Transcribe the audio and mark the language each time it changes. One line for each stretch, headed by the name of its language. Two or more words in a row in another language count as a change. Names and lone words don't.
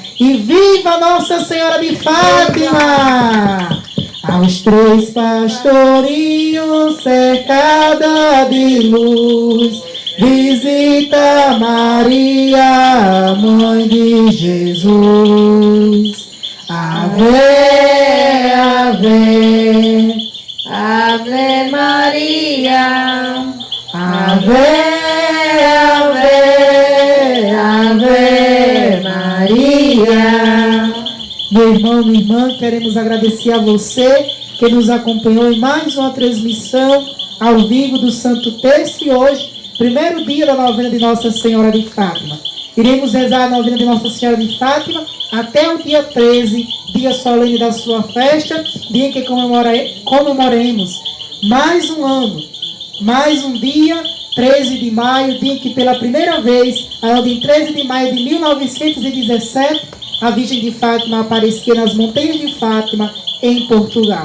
Portuguese: E viva Nossa Senhora de Fátima! Aos três pastorinhos cercada de luz, visita Maria, Mãe de Jesus. Ave, ave, Ave Maria, ave, ave, ave Maria. Meu irmão, minha irmã, queremos agradecer a você que nos acompanhou em mais uma transmissão ao vivo do Santo Terço e hoje, primeiro dia da novena de Nossa Senhora de Fátima. Iremos rezar a novena de Nossa Senhora de Fátima até o dia 13, dia solene da sua festa, dia em que comemoremos mais um ano, mais um dia, 13 de maio, dia em que pela primeira vez, em 13 de maio de 1917, a Virgem de Fátima aparecia nas montanhas de Fátima, em Portugal.